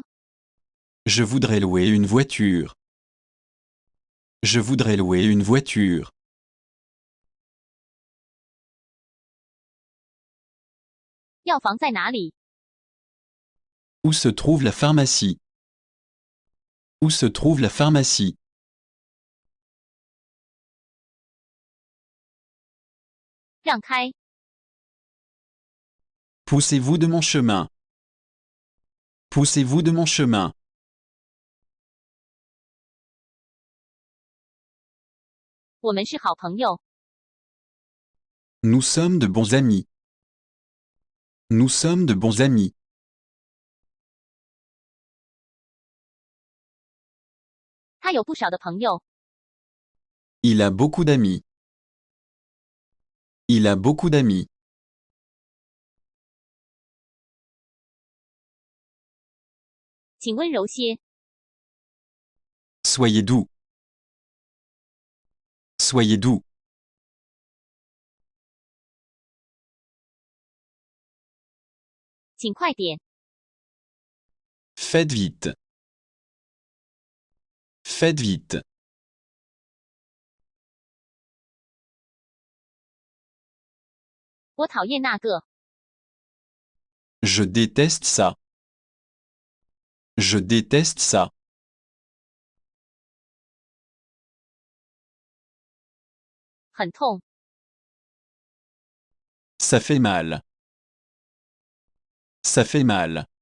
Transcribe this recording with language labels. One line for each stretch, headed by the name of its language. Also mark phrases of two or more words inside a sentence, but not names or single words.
French: Je voudrais louer une voiture. Je voudrais louer une voiture.
Chinese: 药房在哪里？
French: Où se trouve la pharmacie? Où se trouve la pharmacie?
Chinese: 让开，
French: Poussez-vous de mon chemin. Poussez-vous de mon chemin.
Chinese: 我们是好朋友。
French: Nous sommes de bons amis. Nous sommes de bons amis.
Chinese: 他有不少的朋友。
French: Il a beaucoup d'amis. Il a beaucoup d'amis.
Chinese: 请温柔些，
French: Soyez doux. Soyez doux.
Chinese: 请快点，
French: Faites vite. Faites vite.
Chinese: 我讨厌那个。
French: Je déteste ça. Je déteste ça.
Chinese: 很痛，
French: Ça fait mal. Ça fait mal.